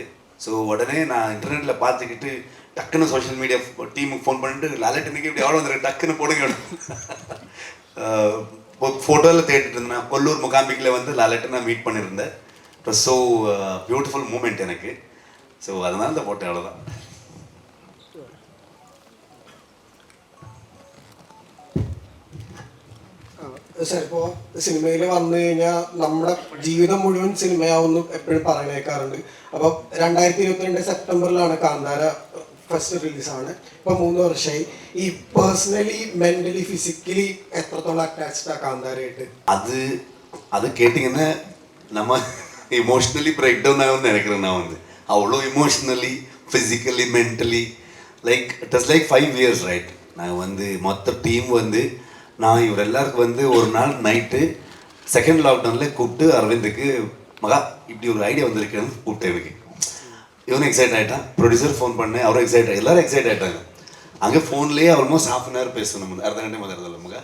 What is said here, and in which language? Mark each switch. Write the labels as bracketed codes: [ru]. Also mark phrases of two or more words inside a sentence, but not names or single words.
[ta] ஸோ உடனே நான் இன்டர்நெட்டில் பார்த்துக்கிட்டு டக்குன்னு [en] social media [ta] டீமுக்கு ஃபோன் பண்ணிட்டு லாலேட்டனுக்கு இப்படி அவார்டு வந்துருக்கு டக்குன்னு போடுங்க. ஃபோட்டோவில் தேடிட்டு இருந்தேன். கொல்லூர் முகாம்பிக்கில் வந்து லாலேட்டை நான் மீட் பண்ணியிருந்தேன். [en] it was so beautiful moment [ta] எனக்கு. ஸோ அதனால இந்த ஃபோட்டோ அவ்வளோதான். [ml] സാർ, ഇപ്പോൾ സിനിമയിൽ വന്നു കഴിഞ്ഞാൽ നമ്മുടെ ജീവിതം മുഴുവൻ സിനിമയാവുന്നു എപ്പോഴും പറയുന്നേക്കാറുണ്ട്. അപ്പോൾ 2022 സെപ്റ്റംബറിലാണ് കാന്താര ഫസ്റ്റ് റിലീസാണ്. ഇപ്പോൾ 3 വർഷമായി. ഈ [en] personally mentally physically [ml] എത്രത്തോളം അറ്റാച്ച്ഡ് ആ കാന്താരയായിട്ട്? [ta] அது கேட்டிங்கன்னா நம்ம [en] emotionally break down [ta] ஆகும்னு நினைக்கிறேன். நான் வந்து அவ்வளோ [en] emotionally physically mentally like it is like 5 years right. [ta] நாங்கள் வந்து மொத்த டீம் வந்து நான் இவர் எல்லாருக்கும் வந்து ஒரு நாள் நைட்டு செகண்ட் லாக்டவுனில் கூப்பிட்டு அரவிந்துக்கு மகா இப்படி ஒரு ஐடியா வந்திருக்குன்னு கூப்பிட்டேன். எனக்கு இவனும் எக்ஸைட் ஆகிட்டான். ப்ரொடியூசர் ஃபோன் பண்ணேன், அவரும் எக்ஸைட் எல்லோரும் எக்ஸைட் ஆகிட்டாங்க. அங்கே ஃபோன்லேயே [en] almost ½ hour [ta] பேசணும், [kn] ಅರ್ಧ ಗಂಟೆ [ta] முதல்ல மகா.